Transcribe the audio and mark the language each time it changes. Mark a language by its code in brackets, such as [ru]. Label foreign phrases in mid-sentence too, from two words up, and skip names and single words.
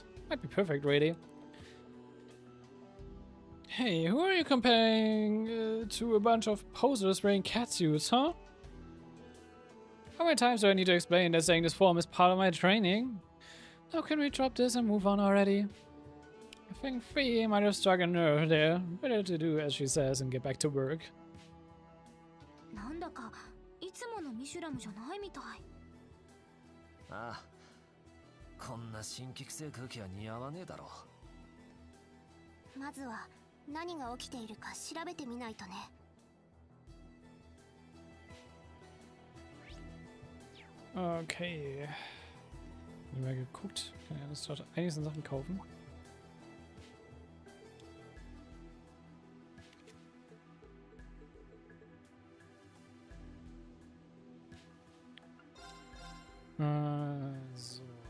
[en] Might be perfect, really. Hey, who are you comparing to a bunch of posers wearing catsuits, huh? How many times do I need to explain that saying this form is part of my training? Now can we drop this and move on already? I think Fee might have struck a nerve there. Better to do as she says and get back to work. [ja] なんだかいつものミシュラムじゃないみたい。ああ、こんな辛気臭い空気は似合わねえだろう。まずは何が起きているか調べてみないとね。 [de] Okay. Ich habe mal geguckt. Kann ja das dort einiges an Sachen kaufen. So.